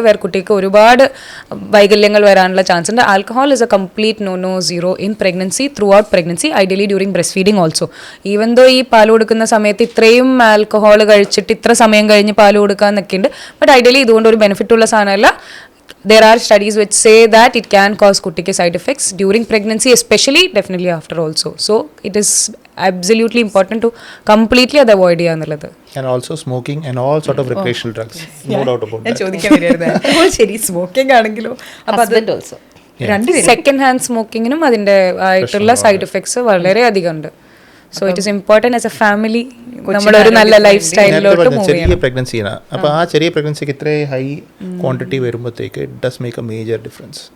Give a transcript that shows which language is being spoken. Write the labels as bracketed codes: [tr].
[ml] വേറെ കുട്ടിക്ക് ഒരുപാട് വൈകല്യങ്ങൾ വരാനുള്ള ചാൻസ് ഉണ്ട്. [en] Alcohol is a complete no zero in pregnancy, through pregnancy, ideally during breast feeding also. Even though [ml] ഈ പാൽ കൊടുക്കുന്ന സമയത്ത് ഇത്രയും ആൽക്കഹോൾ കഴിച്ചിട്ട് ഇത്ര സമയം കഴിഞ്ഞ് പാൽ കൊടുക്കാന്നൊക്കെ ഉണ്ട്. ബട്ട് ഐഡിയലി ഇതുകൊണ്ട് ഒരു ബെനിഫിറ്റ് ഉള്ള സാധനമല്ല. [en] There are studies which say that it can cause [ml] kuttike [en] side effects during pregnancy, especially definitely after also. So it is absolutely important to completely avoid it. And also smoking and all sort of recreational drugs. No doubt about that. [ml] ചോദിക്കാൻ വരുന്നത് ശരി, smoking ആണെങ്കിലോ [en] also [ml] second hand സ്മോക്കിങ്ങിനും അതിന്റെ ആയിട്ടുള്ള side effects വളരെ അധികം ഉണ്ട്. [en] so it is important as a family [ml] നമ്മളൊരു നല്ല ലൈഫ് സ്റ്റൈലിലോട്ട് മൂവ് ചെയ്യണം. ചെറിയ പ്രഗ്നൻസിയാണ്. അപ്പോൾ ആ ചെറിയ പ്രഗ്നൻസിക്ക് ഇത്രയും ഹൈ ക്വാണ്ടിറ്റി വരുമ്പോഴത്തേക്ക് [en] It does make a major difference.